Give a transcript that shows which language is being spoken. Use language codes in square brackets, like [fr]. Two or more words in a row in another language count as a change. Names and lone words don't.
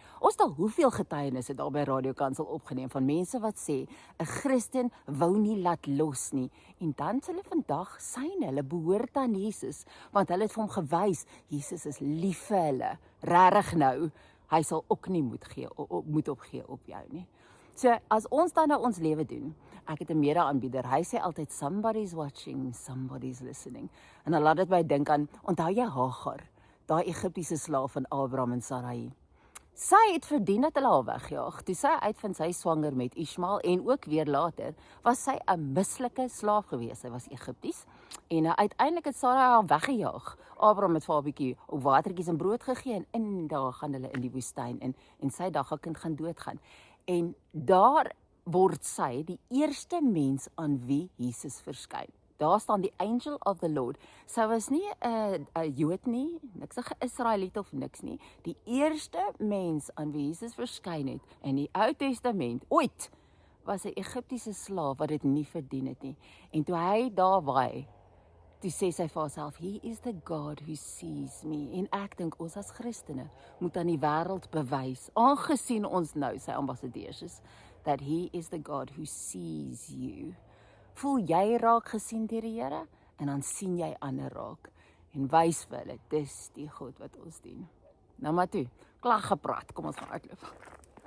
[af] Ons het al hoeveel getuienisse daar by Radio Kansel opgeneem van mense wat sê 'n Christen wou nie laat los nie en dan hulle vandag syne, hulle behoort aan Jesus, want hulle het vir hom gewys, Jesus is lief vir hulle. Regtig nou, hy sal ook nie moed opgee op jou nie. So, as ons dan nou ons lewe doen, ek het 'n mede-aanbieder, hy sê altyd, [en] somebody's watching, somebody's listening. [af] En dan laat dit my dink aan, onthou jy Hagar, daai Egiptiese slaaf van Abraham en Sarai. Sy het verdien dat hulle haar wegjaag. Toe sy uitvind sy swanger met Ismael en ook weer later, was sy 'n mislike slaaf gewees. Sy was Egipties en uiteindelik het Sarai haar weggejaag. Abraham het vir haar 'n bietjie watertjies en brood gegee en daar gaan hulle in die woestyn en sy dagkind gaan doodgaan. En daar word sy die eerste mens aan wie Jesus verskyn. Daar staan die [en] angel of the Lord. [af] Sy was nie 'n Jood nie, niks 'n Israeliet of niks nie. Die eerste mens aan wie Jesus verskyn het in die Ou Testament ooit was 'n Egiptiese slaaf wat dit nie verdien het nie. En toe hy daar waai, toe sê sy vir haarself, [en] he is the God who sees me. [af] En ek dink ons as Christene moet aan die wêreld bewys, aangesien ons nou sy ambassadeurs is, [en] that he is the God who sees you. [af] Voel jy raak gesien deur die Here en dan sien jy ander raak en wys vir hulle, dis die God wat ons dien. Nou maar toe, klaar gepraat, kom ons gaan uitloop.